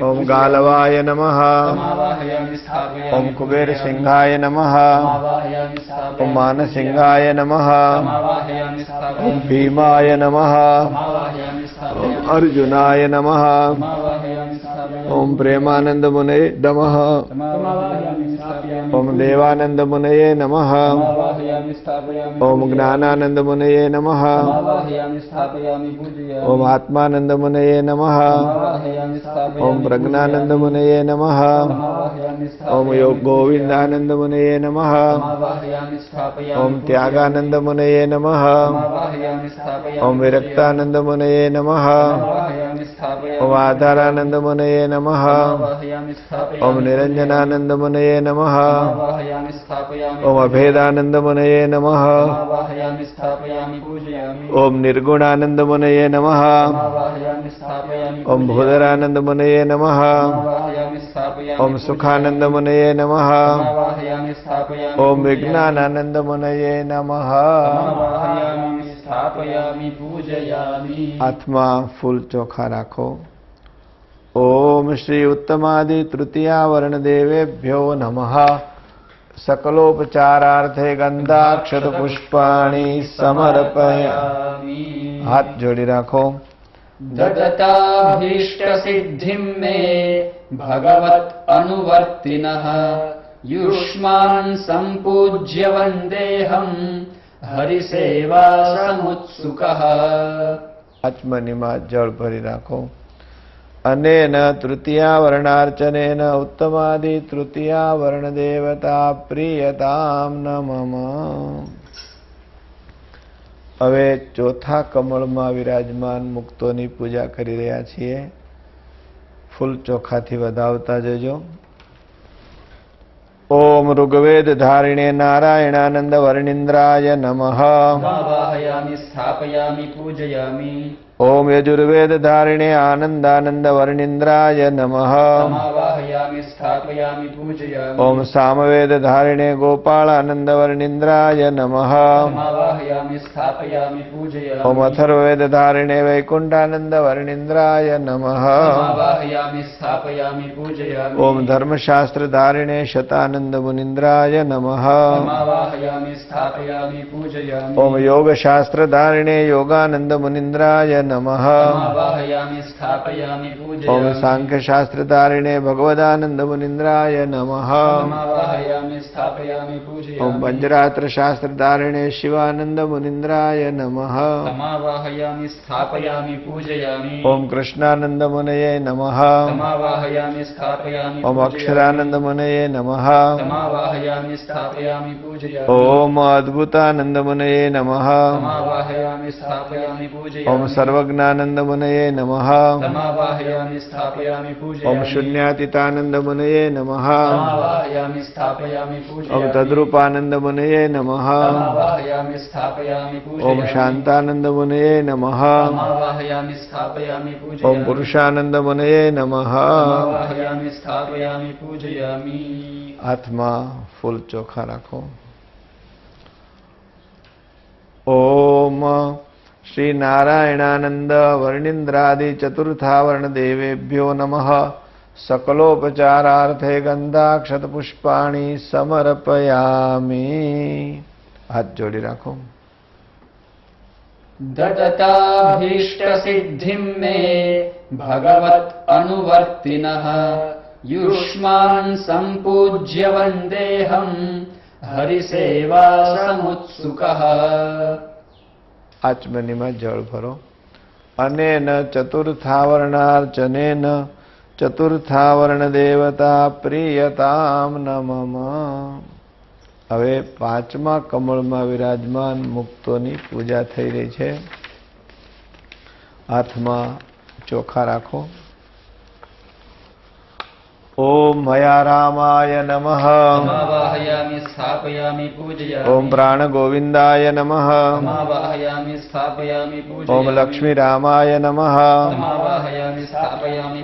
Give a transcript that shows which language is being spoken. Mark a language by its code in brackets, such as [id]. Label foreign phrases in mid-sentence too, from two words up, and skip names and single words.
[sa] ઓમ पूजयामि। ગાલવાય નમઃ. समावाहयामि स्थापयामि ઓમ કુબેર पूजयामि। સિંહાય નમઃ. समावाहयामि स्थापयामि ઓમ માનસિંહાય નમઃ. समावाहयामि ઓમ स्थापयामि ભીમાય નમઃ. समावाहयामि ઓમ स्थापयामि અર્જુનાય નમઃ. समावाहयामि स्थापयामि ઓમ પ્રેમાનંદ મુનયે નમઃ. समावाहयामि स्थापयामि ઓમ દેવાનંદ મુનયે નમઃ. समावाहयामि स्थापयामि ઓમ જ્ઞાનાનંદ મુનયે નમઃ. समावाहयामि स्थापयामि पूजयामि। ઓમ આત્માનંદ મુનયે નમઃ. समावाहयामि स्थापयामि ઓમ પ્રજ્ઞાનંદ મુનયે નમઃ. समावाहयामि ઓમ स्थापयामि યોગ ગોવિંદાનંદ મુનયે નમઃ. समावाहयामि स्थापयामि ઓમ ત્યાગાનંદ મુનયે નમઃ. समावाहयामि स्थापयामि ઓમ વિરક્તાનંદ મુનયે નમઃ. समावाहयामि स्थापयामि ઓમ આધારાનંદ મુનયે નમઃ. समावाहयामि स्थापयामि ઓમ નિરંજનાનંદ મુનયે નમઃ. समावाहयामि स्थापयामि ઓમ અભેદાનંદ મુનયે નમઃ. समावाहयामि स्थापयामि पूजयामि। ઓમ નિર્ગુણાનંદ મુનયે નમઃ. समावाहयामि स्थापयामि ઓમ ભૂધરાનંદ મુનયે નમઃ. समावाहयामि स्थापयामि ઓમ સુખાનંદ મુનયે નમઃ. समावाहयामि स्थापयामि ઓમ વિજ્ઞાનાનંદ મુનયે નમઃ. समावाहयामि स्थापयामि पूजयामि। [gu] હાથમાં ફૂલ ચોખા રાખો. [sa] ઓમ શ્રી ઉત્તમાદિ તૃતીયાવર્ણ દેવેભ્યો નમઃ. સકલોપચારાર્થે ગંધાક્ષત પુષ્પાણી સમર્પયામિ. [gu] હાથ જોડી રાખો. [sa] ददताभीष्टसिद्धिं मे भगवत् अनुवर्तिनः युष्मान् सम्पूज्य वन्देऽहं हरिसेवा समुत्सुकः। [gu] આચમનીમાં જળ ભરી રાખો. [sa] અનેન તૃતીયાવર્ણાર્ચનેન ઉત્તમાદિ તૃતીયાવર્ણ દેવતા પ્રિયતામ નમઃ. [gu] હવે ચોથા કમળમાં વિરાજમાન મુક્તોની પૂજા કરી રહ્યા છીએ. ફૂલ ચોખાથી વધાવતા જજો. [sa] ઓમ ઋગ્વેદ ધારિણે નારાયણાનંદ વર્ણિન્દ્રાય નમઃ. समावाहयामि स्थापयामि पूजयामि। ઓમ યજુર્વેદ ધારિણે આનંદાનંદ વર્ણિન્દ્રાય નમઃ. समावाहयामि स्थापयामि पूजयामि। ઓમ સામવેદ ધારિણે ગોપાળાનંદ વર્ણિન્દ્રાય નમઃ. समावाहयामि स्थापयामि पूजयामि। ઓમ અથર્વવેદ ધારિણે વૈકુંઠાનંદ વર્ણિન્દ્રાય નમઃ. समावाहयामि स्थापयामि पूजयामि। ઓમ ધર્મશાસ્ત્ર ધારિણે શતાનંદ મુનિન્દ્રાય નમઃ. समावाहयामि स्थापयामि पूजयामि। ઓમ યોગશાસ્ત્ર ધારિણે યોગાનંદ મુનિન્દ્રાય નમઃ. समावाहयामि स्थापयामि ઓમ पूजयामि। સાંખ્યશાસ્ત્ર ધારિણે ભગવદાનંદ મુનિન્દ્રાય નમઃ. समावाहयामि स्थापयामि ઓમ पूजयामि। પંચરાત્ર શાસ્ત્ર ધારિણે શિવાનંદ મુનિન્દ્રાય નમઃ. समावाहयामि स्थापयामि पूजयामि। ઓમ કૃષ્ણાનંદ મુનયે નમઃ. समावाहयामि स्थापयामि ઓમ અક્ષરાનંદ મુનયે નમઃ. समावाहयामि स्थापयामि पूजयामि। ઓમ અદ્ભુતાનંદ મુનયે નમઃ. समावाहयामि स्थापयामि पूजयामि। ઓમ સર્વજ્ઞાનંદ મુનયે નમઃ. समावाहयामि स्थापयामि पूजयामि। ઓમ શૂન્યાતીતાનંદ મુનયે નમઃ. समावाहयामि स्थापयामि ઓમ पूजयामि। તદ્રૂપાનંદ મુનયે નમઃ. समावाहयामि स्थापयामि ઓમ पूजयामि। શાંતાનંદ મુનયે નમઃ. समावाहयामि स्थापयामि ઓમ पूजयामि। પુરુષાનંદ મુનયે નમઃ. समावाहयामि स्थापयामि पूजयामि। [gu] હાથમાં ફૂલ ચોખા રાખો. [sa] ઓમ શ્રી નારાયણાનંદ વર્ણિન્દ્રાદિ ચતુર્થાવર્ણ દેવેભ્યો નમઃ. सकलोपचारार्थे गंधाक्षत पुष्पाणि समर्पयामि। [gu] હાથ જોડી રાખો। [sa] ददताभीष्ट सिद्धिं मे भगवत् अनुवर्तिनः युष्मान् सम्पूज्य वन्देऽहं हरिसेवा समुत्सुकः। [gu] आचमनीમાં જળ ભરો। [sa] અનેન ચતુર્થાવરણાર્ચનેન ચતુર્થાવરણ દેવતા પ્રિયતામ નમઃ। [gu] હવે પાંચમા કમળમાં વિરાજમાન મુક્તોની પૂજા થઈ રહી છે। હાથમાં ચોખા રાખો। [sa] ओम मया रामाय नमः। समावाहयामि स्थापयामि पूजयामि। ओम प्राण गोविंदाय नमः। समावाहयामि स्थापयामि पूजयामि। ओम लक्ष्मी रामाय नमः। समावाहयामि स्थापयामि